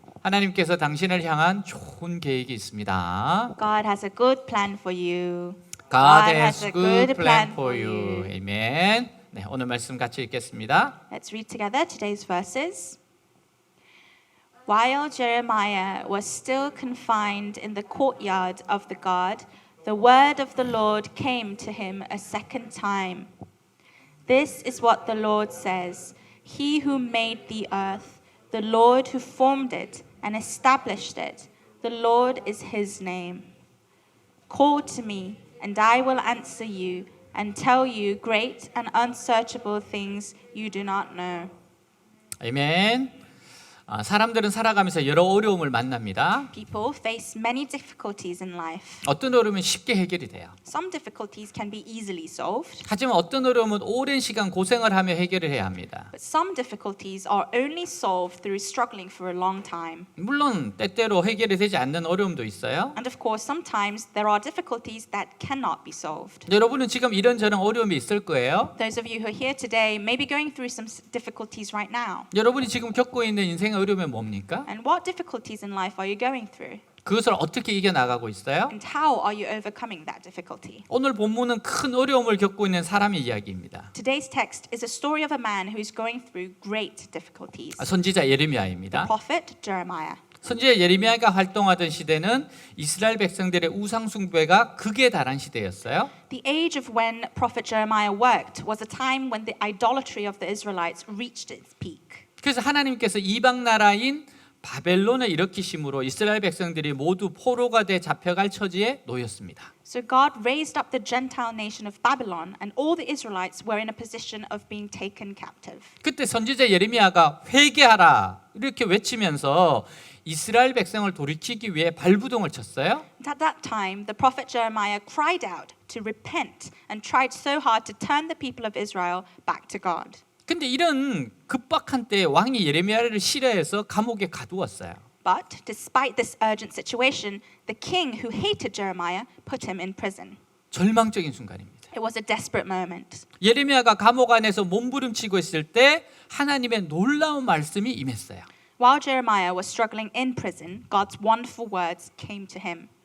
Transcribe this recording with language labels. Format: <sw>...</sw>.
<ko>하나님께서 당신을 향한 좋은 계획이 있습니다.</ko> <en>God has a good plan for you. God has a good plan for you.</en> <ko>아멘. 네, 오늘 말씀 같이 읽겠습니다.</ko> <en>Let's read together today's verses. While Jeremiah was still confined in the courtyard of the guard, the word of the Lord came to him a second time. This is what the Lord says, He who made the earth, the Lord who formed it and established it, the Lord is His name. Call to me, and I will answer you, and tell you great and unsearchable things you do not know.</en> <ko>아멘. 사람들은 살아가면서 여러 어려움을 만납니다.</ko> <en>People face many difficulties in life.</en> <ko>어떤 어려움은 쉽게 해결이 돼요.</ko> <en>Some difficulties can be easily solved,</en> <ko>하지만 어떤 어려움은 오랜 시간 고생을 하며 해결을 해야 합니다.</ko> <en>but some difficulties are only solved through struggling for a long time.</en> <ko>물론 때때로 해결이 되지 않는 어려움도 있어요.</ko> <en>And of course, sometimes there are difficulties that cannot be solved.</en> <ko>여러분은 지금 이런저런 어려움이 있을 거예요.</ko> <en>Those of you who are here today may be going through some difficulties right now.</en> <ko>여러분이 지금 겪고 있는 인생의 어려움이 뭡니까?</ko> <en>And what difficulties in life are you going through?</en> <ko>그것을 어떻게 이겨나가고 있어요?</ko> <en>And how are you overcoming that difficulty?</en> <ko>오늘 본문은 큰 어려움을 겪고 있는 사람의 이야기입니다.</ko> <en>Today's text is a story of a man who is going through great difficulties.</en> <ko>선지자 예레미야입니다.</ko> <en>Prophet Jeremiah.</en> <ko>선지자 예레미야가 활동하던 시대는 이스라엘 백성들의 우상 숭배가 극에 달한 시대였어요.</ko> <en>The age of when Prophet Jeremiah worked was a time when the idolatry of the Israelites reached its peak.</en> <ko>그래서 하나님께서 이방 나라인 바벨론을 일으키심으로 이스라엘 백성들이 모두 포로가 돼 잡혀갈 처지에 놓였습니다.</ko> <en>So God raised up the Gentile nation of Babylon, and all the Israelites were in a position of being taken captive.</en> <ko>그때 선지자 예레미야가 회개하라 이렇게 외치면서 이스라엘 백성을 돌이키기 위해 발부동을 쳤어요.</ko> <en>And at that time, the prophet Jeremiah cried out to repent and tried so hard to turn the people of Israel back to God.</en> <ko>근데 이런 급박한 때에 왕이 예레미야를 실어해서 감옥에 가두었어요.</ko> <en>But despite this urgent situation, the king who hated Jeremiah put him in prison.</en> <ko>절망적인 순간입니다.</ko> <en>It was a desperate moment.</en> <ko>예레미야가 감옥 안에서 몸부림치고 있을 때 하나님의 놀라운 말씀이 임했어요.</ko> <en>While Jeremiah was struggling in prison, God's wonderful words came to him.</en>